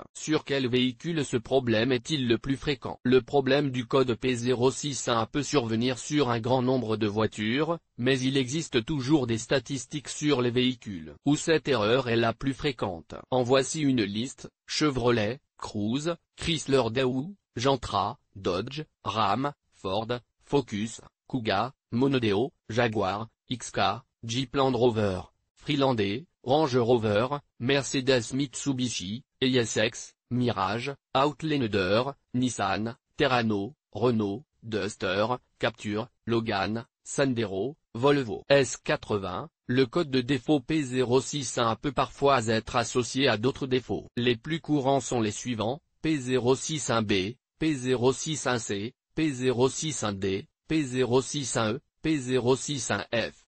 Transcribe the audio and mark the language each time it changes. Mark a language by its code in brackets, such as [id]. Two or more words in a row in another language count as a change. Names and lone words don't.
[fr] Sur quel véhicule ce problème est-il le plus fréquent? Le problème du code P061 peut survenir sur un grand nombre de voitures, mais il existe toujours des statistiques sur les véhicules où cette erreur est la plus fréquente. En voici une liste: Chevrolet, Cruze, Chrysler Daewoo, Gentra, Dodge, Ram, Ford, Focus, Kuga, Monodeo, Jaguar, XK, Jeep Land Rover, Freelander, Range Rover, Mercedes Mitsubishi, ESX, Mirage, Outlander, Nissan, Terrano, Renault, Duster, Captur, Logan, Sandero, Volvo S80. Le code de défaut P061 peut parfois être associé à d'autres défauts. Les plus courants sont les suivants: P061B, P061C, P061D, P061E, P061F.